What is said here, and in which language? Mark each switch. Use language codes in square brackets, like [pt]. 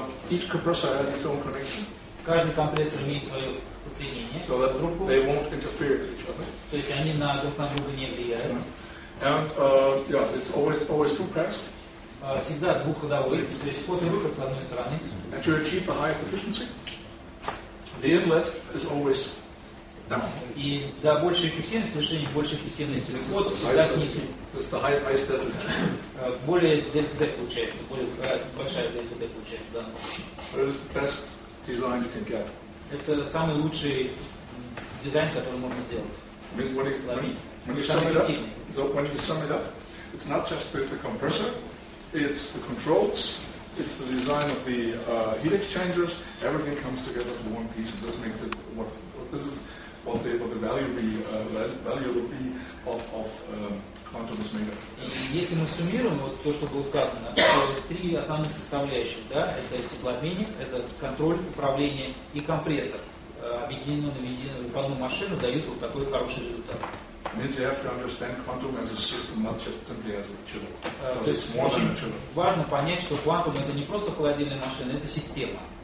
[en] Each compressor has its own connection. [ru] Каждый компрессор имеет свое подсоединение. [en] So that they won't interfere with each other. [ru] То есть они друг на друга не влияют. [en] And it's always two pass. [ru] Всегда двухходовой, то есть вход и выход с одной стороны. [en] And to achieve the highest efficiency, the inlet is always down. [ru] И для большей эффективности, решения большей эффективности, вход всегда снизу. [en] It's the highest delta. [ru] Более дельта получается, более большая дельта получается, да. [en] It is the best design you can get. [ru] Это самый лучший дизайн, который можно сделать. [en] When you sum it up, it's not just the compressor, it's the controls, it's the design of the heat exchangers. Everything comes together in one piece, and this makes it what the value will be of quantum is made of. [ru] И если мы суммируем вот то, что было сказано, то три основных составляющих, да, это теплообменник, это контроль, управление и компрессор, объединенные в одну машину, дают вот такой хороший результат. [en] Means you have to understand quantum as a system, not just simply as a chiller. [ru] То есть очень важно понять, что квантум это не просто холодильная машина, это система.